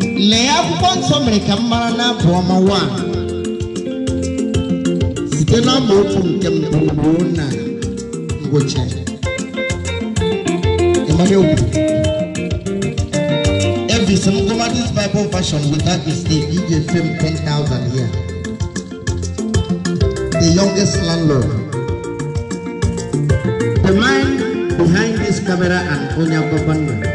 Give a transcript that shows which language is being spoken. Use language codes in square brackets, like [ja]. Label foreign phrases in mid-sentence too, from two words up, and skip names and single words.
[ig] Lee akwụkwọ nsọ mere ka m mara n'abụ ọma one. Site n'amaokwu nke mbụ ruo na ngwụcha ya. Ị mara okwu? [en] Elvis, [ig] m gụma [en] this Bible version without mistake, [ig] ị ga-efe m [en] ten thousand here. The youngest landlord. The man behind this camera and [ig] onye ababa nna.